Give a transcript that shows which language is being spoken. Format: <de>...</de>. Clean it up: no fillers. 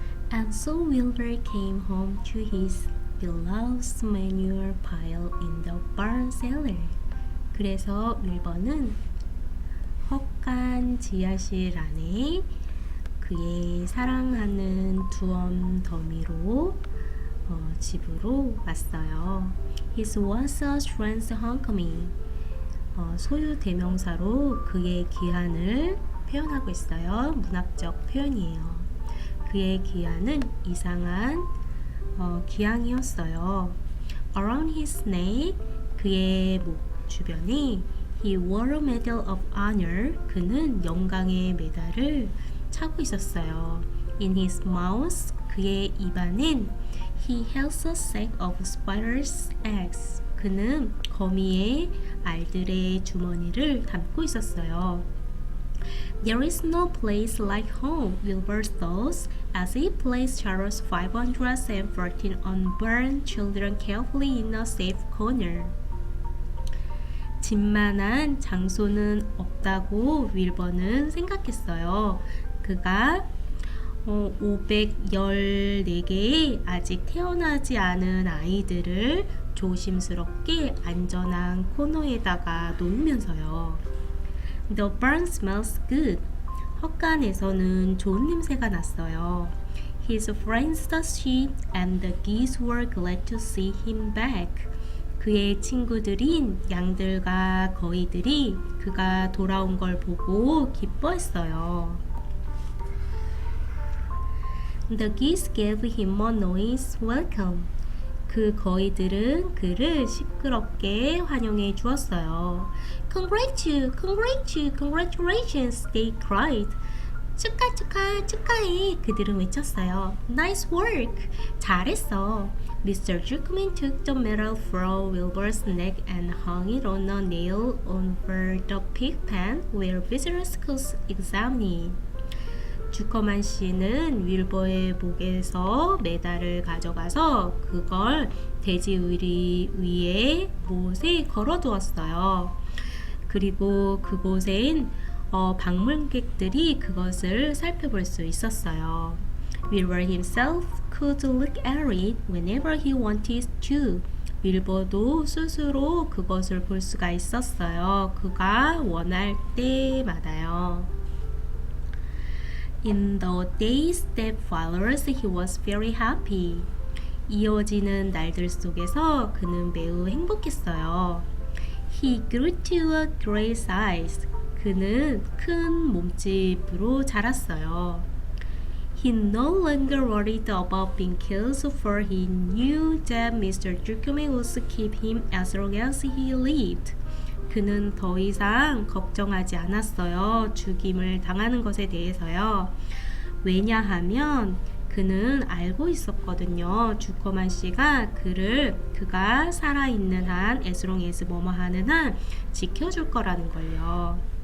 <en>And so Wilbur came home to his beloved manure pile in the barn cellar.</en> <ko>그래서 윌버는 헛간 지하실 안에 그의 사랑하는 두엄 더미로 집으로 왔어요.</ko> <en>His was a strange homecoming.</en> <ko>소유 대명사로 그의 귀환을 표현하고 있어요. 문학적 표현이에요. 그의 귀환은 이상한 귀향이었어요.</ko> <en>Around his neck,</en> <ko>그의 목 주변에</ko> <en>He wore a medal of honor.</en> <ko>그는 영광의 메달을 차고 있었어요.</ko> <en>In his mouth,</en> <ko>그의 입안엔</ko> <en>He held a sack of spiders' eggs.</en> <ko>그는 거미의 알들의 주머니를 담고 있었어요.</ko> <en>There is no place like home, Wilbur thought, as he placed Charles 514 unborn children carefully in a safe corner.</en> <ko>집만한 장소는 없다고 윌버는 생각했어요. 그가 514개의 아직 태어나지 않은 아이들을 조심스럽게 안전한 코너에다가 놓으면서요.</ko> <en>The barn smells good.</en> <ko>헛간에서는 좋은 냄새가 났어요.</ko> <en>His friends the sheep and the geese were glad to see him back.</en> <ko>그의 친구들인 양들과 거위들이 그가 돌아온 걸 보고 기뻐했어요.</ko> <en>The geese gave him a noise welcome.</en> <ko>그 거위들은 그를 시끄럽게 환영해 주었어요.</ko> <en>Congratulations, they cried.</en> <ko>축하해, 그들은 외쳤어요.</ko> <en>Nice work,</en> <ko>잘했어.</ko> <en>Mr. Juckman took the medal from Wilbur's neck and hung it on a nail over the pig pen where visitors could examine it.</en> <ko>주커만 씨는 윌버의 목에서 메달을 가져가서 그걸 돼지 우리 위에 못에 걸어두었어요. 그리고 그곳엔 방문객들이 그것을 살펴볼 수 있었어요.</ko> <en>Wilbur himself could look at it whenever he wanted to.</en> <ko>윌버도 스스로 그것을 볼 수가 있었어요. 그가 원할 때마다요.</ko> <en>In the days that followed, he was very happy.</en> <ko>이어지는 날들 속에서 그는 매우 행복했어요.</ko> <en>He grew to a great size.</en> <ko>그는 큰 몸집으로 자랐어요.</ko> <en>He no longer worried about being killed, for he knew that Mr. Juckman would keep him as long as he lived.</en> <ko>그는 더 이상 걱정하지 않았어요. 죽임을 당하는 것에 대해서요. 왜냐하면 그는 알고 있었거든요. 주커만 씨가 그가 살아있는 한,</ko> <en>as long as</en> <ko>뭐뭐 하는 한 지켜줄 거라는 걸요.</ko>